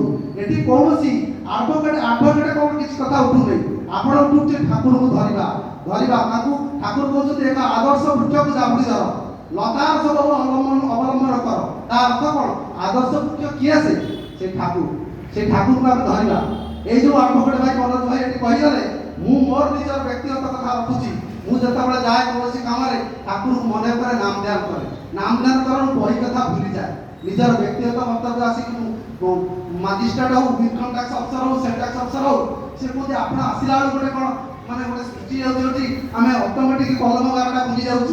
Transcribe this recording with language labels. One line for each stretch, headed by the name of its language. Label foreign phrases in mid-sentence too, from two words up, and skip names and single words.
Odia: ଏଠି କୌଣସି ଆଠଗଡ଼ କ'ଣ କିଛି କଥା ଉଠୁନି, ଆପଣ ଉଠୁଛି ଠାକୁରଙ୍କୁ ଧରିବା ତାକୁ ଠାକୁର କହୁଛନ୍ତି ଏକ ଆଦର୍ଶ ବୃକ୍ଷକୁ ଜାବୁଡ଼ି ଧର, ଲତାର ସବୁ ଅବଲମ୍ବନ କର। ତା ଅର୍ଥ କ'ଣ? ଆଦର୍ଶ ବୃକ୍ଷ କିଏ? ସେ ଠାକୁରଙ୍କୁ ଆମେ ଧରିବା। ଏଇ ଯେ ଆଠଗଡ଼ ଭାଇ ମନୋଜ ଭାଇ ଏଇଟି କହିଗଲେ, ମୁଁ ମୋର ନିଜର ବ୍ୟକ୍ତିଗତ କଥା ରଖୁଛି। ମୁଁ ଯେତେବେଳେ ଯାଏ କୌଣସି କାମରେ ଠାକୁରଙ୍କୁ ମନେ କରେ, ନାମ ଧ୍ୟାନ କରେ ବହି କଥା ଭୁଲିଯାଏ। ନିଜର ବ୍ୟକ୍ତିଗତ ମନ୍ତବ୍ୟ ଆସିକି ମୁଁ ମାଜିଷ୍ଟ୍ରେଟ୍ ହଉ, ଇନକମ୍ ଟ୍ୟାକ୍ସ ଅଫିସର ହଉ, ସେଲ୍ ଟ୍ୟାକ୍ସ ଅଫିସର ହଉ, ସେ କହୁଛି ଆପଣ ଆସିଲା ବେଳକୁ ଗୋଟେ କ'ଣ ମାନେ ଗୋଟେ ସୃଷ୍ଟି ହେଉଛି ଯୋଉଠି ଆମେ ଅଟୋମେଟିକ୍ କଲମ ଗାରଟା ଭୁଲି ଯାଉଛି।